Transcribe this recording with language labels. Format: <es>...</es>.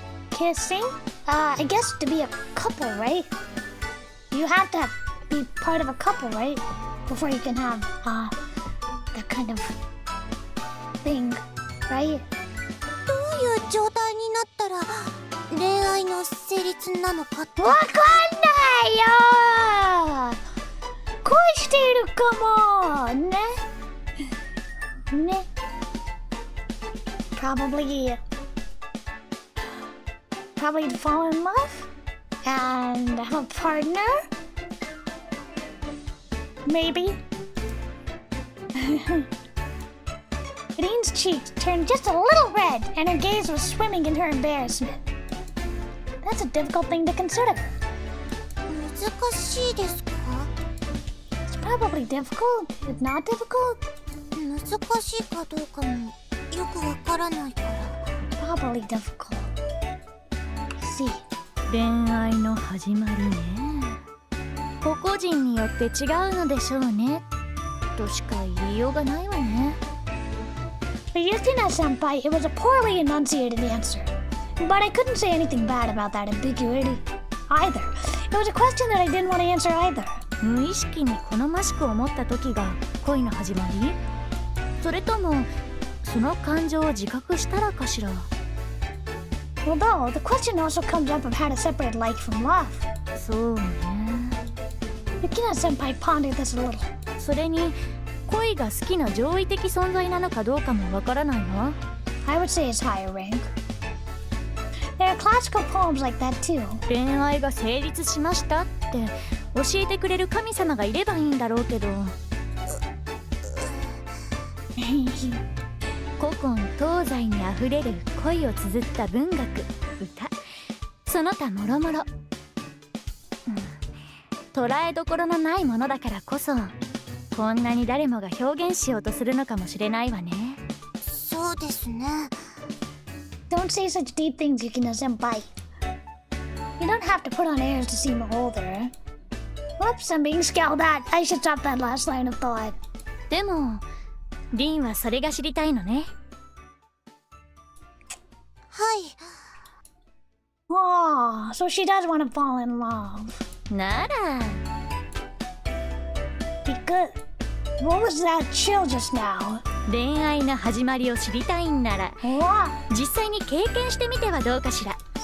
<en>Kissing? I guess to be a couple, right? You have to be part of a couple, right? Before you can have that kind of thing, right?</en> <ja>どういう状態になったら恋愛の成立なのかって。わかんないよ。恋しているかもね。ね。</ja> <en>Probably to fall in love and have a partner. Maybe. Irene's cheeks turned just a little red, and her gaze was swimming in her embarrassment. That's a difficult thing to consider.</en> <ja>難しいですか？</ja> <en>It's probably difficult. It's not difficult.</en> <ja>難しいかどうかもよくわからないから。</ja> <en>Probably difficult. See.</en> <ja>恋愛の始まりね。個々人によって違うのでしょうね。としか言いようがないわね。</ja> <en>For Yukina-senpai, it was a poorly enunciated answer. But I couldn't say anything bad about that ambiguity either. It was a question that I didn't want to answer either.</en> <ja>無意識に好ましく思った時が恋の始まり？それともその感情を自覚したらかしら。</ja> <en>Although, the question also comes up of how to separate like from love.</en> <ja>そうね。</ja> <en>Yukina-senpai pondered this a little.</en> <ja>それに恋が好きな上位的存在なのかどうかもわからないわ。</ja> <en>I would say it's higher rank. There are classical poems like that too.</en> <ja>恋愛が成立しましたって教えてくれる神様がいればいいんだろうけど。古今東西にあふれる恋を綴った文学、歌、その他もろもろ。捉えどころのないものだからこそ、こんなに誰もが表現しようとするのかもしれないわね。そうですね。</ja> <en>Don't say such deep things, Yukina-senpai. You don't have to put on airs to seem older. Whoops, I'm being scowled at. I should stop that last line of thought.</en> <ja>でもリンはそれが知りたいのね。はい。</ja> <en>Oh, so she does want to fall in love.</en> <ja>なら</ja> <en>Be good. What was that chill just now?</en> <ja>恋愛の始まりを知りたいんなら</ja> <en>What?</en> <ja>実際に経験してみてはどうかしら。</ja>